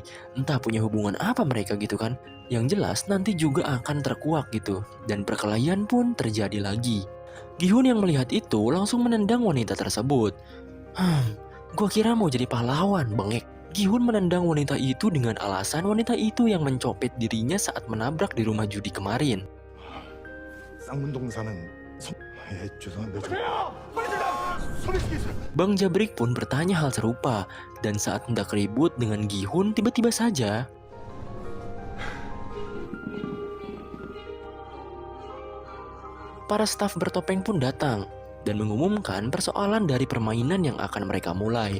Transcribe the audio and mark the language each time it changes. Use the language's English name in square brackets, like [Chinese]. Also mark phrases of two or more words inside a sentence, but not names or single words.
[Indonesian] Entah punya hubungan apa mereka gitu kan. Yang jelas nanti juga akan terkuak gitu. Dan perkelahian pun terjadi lagi. Gi-hun yang melihat itu langsung menendang wanita tersebut. Gua kira mau jadi pahlawan, bengek. Gi-hun menendang wanita itu dengan alasan wanita itu yang mencopet dirinya saat menabrak di rumah judi kemarin. [Korean] 쌍문동사는 죄송한데 좀 [Indonesian] Bang Jabrik pun bertanya hal serupa, dan saat hendak ribut dengan Gi-hun, tiba-tiba saja para staf bertopeng pun datang dan mengumumkan persoalan dari permainan yang akan mereka mulai.